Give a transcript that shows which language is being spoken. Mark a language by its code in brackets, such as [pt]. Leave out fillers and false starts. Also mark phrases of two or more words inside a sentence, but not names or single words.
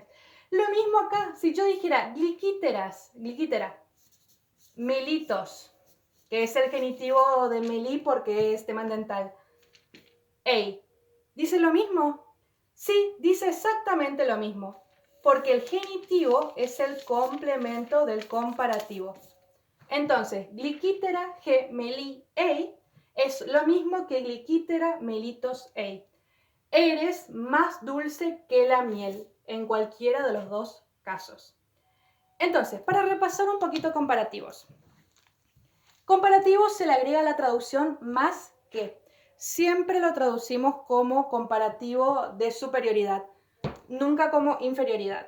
[es] Lo mismo acá, si yo dijera [el] γλυκυτέρας, γλυκυτέρα, μέλιτος, [es] que es el genitivo de melí porque es tema dental. Ey, ¿dice lo mismo? Sí, dice exactamente lo mismo, porque el genitivo es el complemento del comparativo. Entonces, [el] γλυκυτέρα, ἤ, μέλι, εἶ, [es] es lo mismo que [el] γλυκυτέρα, μέλιτος, εἶ. [es] Eres más dulce que la miel, en cualquiera de los dos casos. Entonces, para repasar un poquito comparativos. Comparativo se le agrega la traducción más que. Siempre lo traducimos como comparativo de superioridad, nunca como inferioridad.